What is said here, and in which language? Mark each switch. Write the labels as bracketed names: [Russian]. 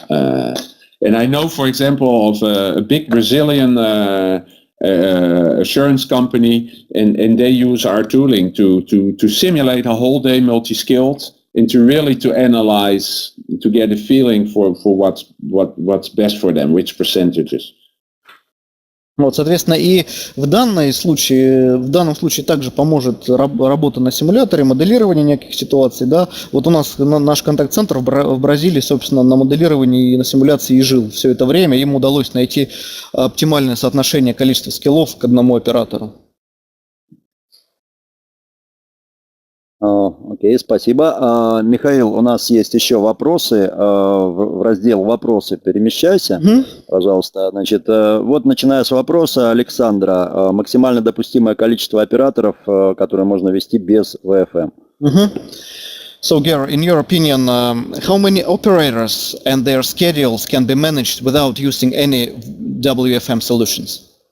[English] And I know, for example, of a big Brazilian assurance company, and they use our tooling to simulate a whole day multi-skilled and to analyze, to get a feeling for what's best for them, which percentages. [Russian] Вот, соответственно, и в данном случае также поможет работа на симуляторе, моделирование неких ситуаций, да. Вот у нас наш контакт-центр в Бразилии, собственно, на моделировании и на симуляции и жил все это время. Им удалось найти оптимальное соотношение количества скиллов к одному оператору. Окей, спасибо. Михаил, у нас есть еще вопросы. В раздел «Вопросы» перемещайся, пожалуйста. Значит, вот начиная с вопроса Александра. Максимально допустимое количество операторов, которые можно вести без ВФМ. [English] So, Ger, in your opinion, how many operators and their schedules can be managed without using any WFM solutions?